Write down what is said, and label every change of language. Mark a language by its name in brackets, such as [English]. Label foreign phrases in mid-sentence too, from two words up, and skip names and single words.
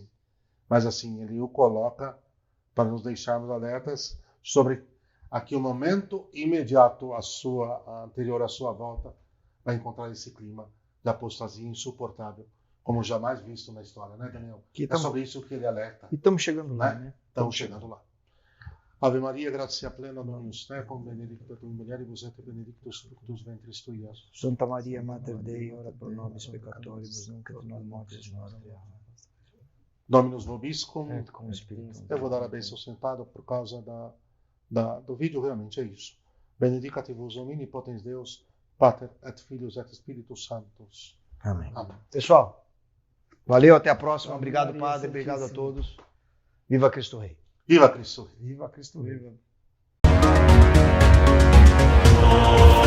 [Portuguese] Mas assim, ele o coloca para nos deixarmos alertas sobre aqui o momento imediato anterior à sua volta vai encontrar esse clima de apostasia insuportável, como jamais visto na história, né, Daniel? É sobre isso que ele alerta. E estamos chegando lá, né? Estamos chegando lá. [Latin] Ave Maria, gratia plena, Dominus tecum, benedicta tu in mulieribus et benedictus fructus ventris tui, Iesus. Santa Maria, Mater Dei, ora pro nobis peccatoribus, nunc et in mortis nostre. Dominus vobiscum. Et cum spiritum. [Portuguese] Eu vou dar a bênção sentado por causa do vídeo, realmente é isso. [Latin] Benedicat vos omnipotens Deus, Pater et Filius et Spiritus Sanctus. [Portuguese] Amém. Amém. Pessoal, valeu, até a próxima. Obrigado, Maria Padre. Obrigado a Santíssima. todos. Viva Cristo Rei. Viva Cristo! Viva Cristo Rei.